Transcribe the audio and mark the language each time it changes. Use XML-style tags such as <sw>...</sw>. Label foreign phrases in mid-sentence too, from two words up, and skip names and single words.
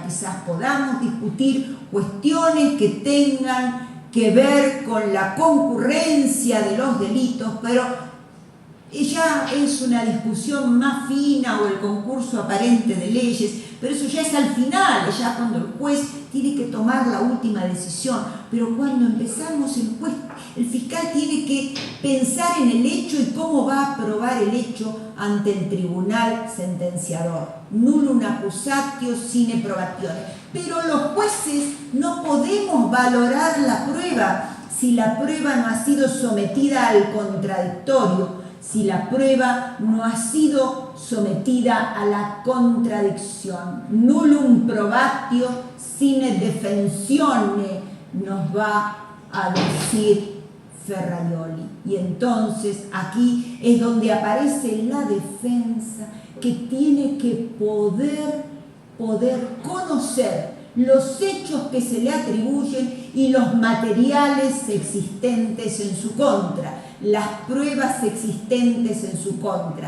<es>Quizás podamos discutir cuestiones que tengan que ver con la concurrencia de los delitos, pero ya es una discusión más fina, o el concurso aparente de leyes, pero eso ya es al final, ya cuando el juez tiene que tomar la última decisión. Pero cuando empezamos, el fiscal tiene que pensar en el hecho y cómo va a probar el hecho ante el tribunal sentenciador.</es> <la>Nullum accusatio sine probatione.</la> <es>Pero los jueces no podemos valorar la prueba si la prueba no ha sido sometida al contradictorio, si la prueba no ha sido sometida a la contradicción.</es> <la>Nullum probatio sine defensione,</la> <es>nos va a decir Ferraioli. Y entonces aquí es donde aparece la defensa, que tiene que poder conocer los hechos que se le atribuyen y los materiales existentes en su contra, las pruebas existentes en su contra.</es>